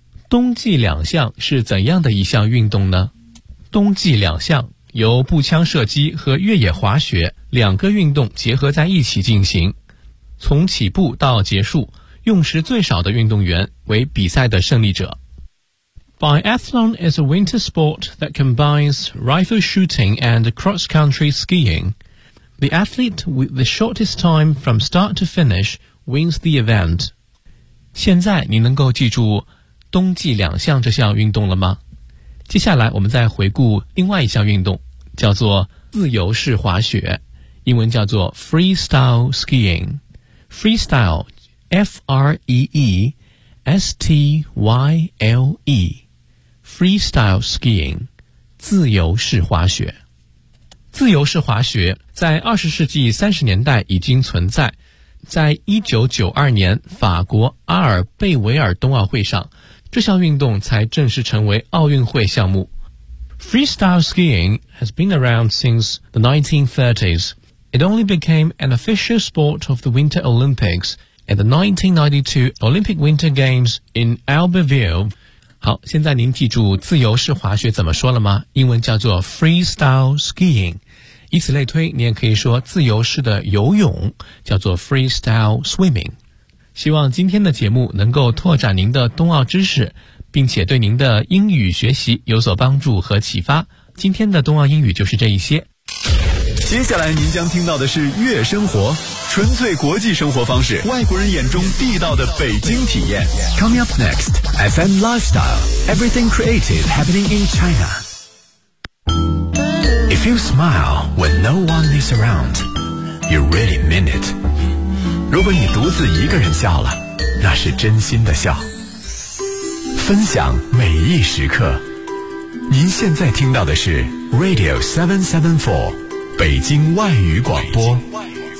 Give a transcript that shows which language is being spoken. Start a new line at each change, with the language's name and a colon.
Chinese: 冬季两项是怎样的一项运动呢？冬季两项由步枪射击和越野滑雪两个运动结合在一起进行，从起步到结束，用时最少的运动员为比赛的胜利者。
English: Biathlon is a winter sport that combines rifle shooting and cross-country skiing. The athlete with the shortest time from start to finish wins the event.
Chinese: 现在你能够记住冬季两项这项运动了吗？接下来我们再回顾另外一项运动，叫做自由式滑雪，英文叫做 freestyle skiing。
English: Freestyle F-R-E-E-S-T-Y-L-E Freestyle skiing
Chinese: 自由式滑雪。自由式滑雪在20世纪30年代已经存在，在1992年法国阿尔贝维尔冬奥会上，这项运动才正式成为奥运会项目。
English: Freestyle skiing has been around since the 1930s. It only became an official sport of the Winter Olympics at the 1992 Olympic Winter Games in Albertville.
Chinese: 好，现在您记住自由式滑雪怎么说了吗？英文叫做 freestyle skiing. 以此类推，你也可以说自由式的游泳叫做 freestyle swimming。希望今天的节目能够拓展您的冬奥知识，并且对您的英语学习有所帮助和启发。今天的冬奥英语就是这一些。接下来您将听到的是悦生活，纯粹国际生活方式，外国人眼中地道的北京体验。
English: Coming up next FM Lifestyle Everything Creative Happening in China. If you smile when no one is around, you really mean it.
Chinese: 如果你独自一个人笑了，那是真心的笑。分享每一时刻，您现在听到的是 Radio 774北京外语广播。北京外语